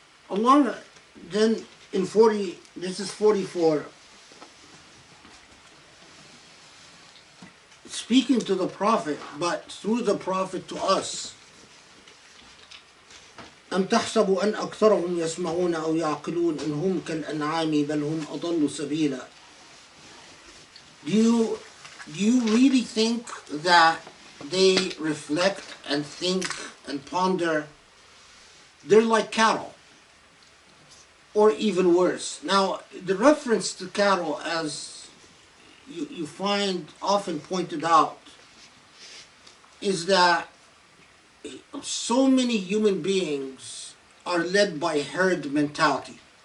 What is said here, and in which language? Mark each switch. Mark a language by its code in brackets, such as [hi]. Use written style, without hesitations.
[en] Allah then in 44, speaking to the Prophet, but through the Prophet to us. [ar] أم تحسب أن أكثرهم يسمعون أو يعقلون إن هم كالأنعام بل هم أضل سبيلا. [en] Do you really think that they reflect and think and ponder? They're like cattle, or even worse. Now, the reference to cattle, as you find often pointed out, is that so many human beings are led by herd mentality.